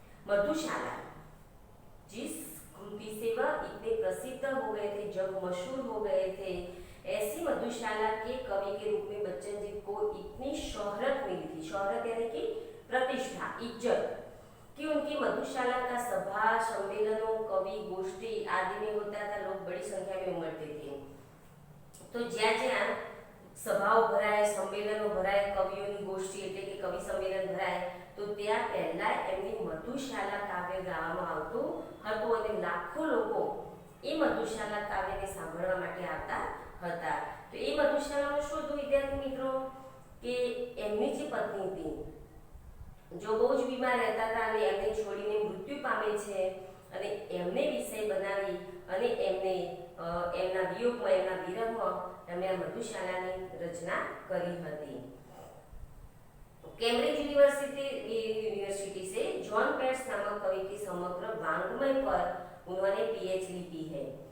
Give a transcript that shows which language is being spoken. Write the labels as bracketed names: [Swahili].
[Hindi] मधुशाला जिस कृति से वह इतने प्रसिद्ध हो गए थे, जग मशहूर हो गए थे, ऐसी मधुशाला के कवि के रूप में बच्चन जी को इतनी शोहरत मिली थी। शोहरत यानी कि प्रतिष्ठा, इज्जत, कि उनकी मधुशाला का सभा सम्मेलनों, कवि गोष्ठी आदि में होता था। लोग बड़ी संख्या में उमड़ते थे। [Gujarati] तो ज्યાં જ્યાં સભાઓ ભરાય, સંમેલનો ભરાય, કવિઓની ગોષ્ઠી એટલે કે કવિ सम्मेलन ભરાય, તો ત્યાં પહેલા એમની મધુશાલા કાવ્ય ગાવામાં આવતું હતું અને લાખો લોકો એ મધુશાલા કાવ્યને સાંભળવા માટે આવતા હતા। તો એ મધુશાલામાં શું હતું વિદ્યાર્થી મિત્રો કે એમની જે પત્ની હતી जो બહુ જ બીમાર રહેતા હતા અને એમને છોડીને મૃત્યુ પામે છે અને એમને વિષય બનાવી અને એમને એમના વિયોગમાં, એમના વિરહમાં એમણે આ મધુશાલાની રચના કરી હતી। [Hindi] कैम्ब्रिज यूनिवर्सिटी से जॉन पेट्स नामक कवि की समग्र वाङ्मय पर उन्होंने पीएचडी की है।